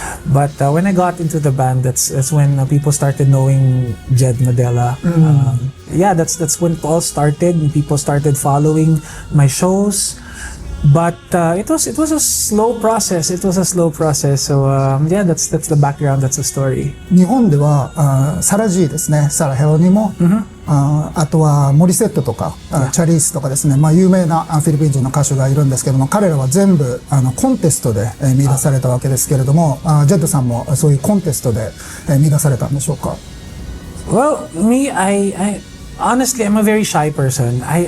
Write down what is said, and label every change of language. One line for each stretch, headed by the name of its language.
English: But when I got into the band, that's when people started knowing Jed Madela. That's when it all started. People started following my shows. But it was a slow process. So that's the background. That's the story.
Japanese: 日本ではサラ・ジーですね、サラ・ヘロニモ、あとはモリセットとかチャリースとかですね、有名なフィリピン人の歌手がいるんですけども、彼らは全部コンテストで見出されたわけですけれども、ジェットさんもそういうコンテストで見出されたんでしょうか
English: ？Well, me, I honestly, I'm a very shy person.